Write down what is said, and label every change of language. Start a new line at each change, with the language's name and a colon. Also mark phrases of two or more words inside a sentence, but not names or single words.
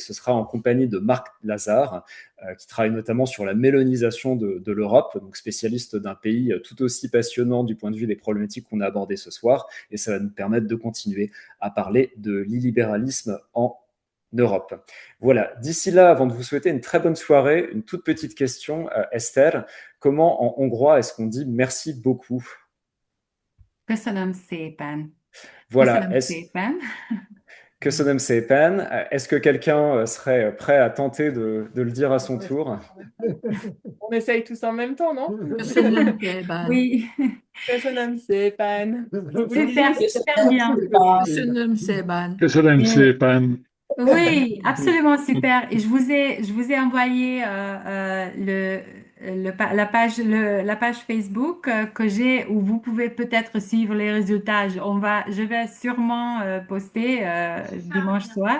French: Ce sera en compagnie de Marc Lazare, qui travaille notamment sur la mélonisation de l'Europe, donc spécialiste d'un pays tout aussi passionnant du point de vue des problématiques qu'on a abordées ce soir. Et ça va nous permettre de continuer à parler de l'illibéralisme en Europe. Voilà, d'ici là, avant de vous souhaiter une très bonne soirée, une toute petite question, Esther. Comment en hongrois est-ce qu'on dit merci beaucoup?
Hungarian: Köszönöm szépen.
French: Voilà,
Hungarian: Köszönöm szépen. Köszönöm szépen.
French: Est-ce que quelqu'un serait prêt à tenter de le dire à son tour? On essaye tous en même temps, non?
Hungarian: köszönöm szépen.
French: Oui,
Hungarian: Köszönöm szépen.
French: Vous le super, disiez? super bien.
Hungarian: Köszönöm szépen. Köszönöm
French: Et-
Hungarian: szépen.
French: Oui, absolument super. Et je vous ai envoyé la page Facebook que j'ai où vous pouvez peut-être suivre les résultats. Je vais sûrement poster dimanche soir.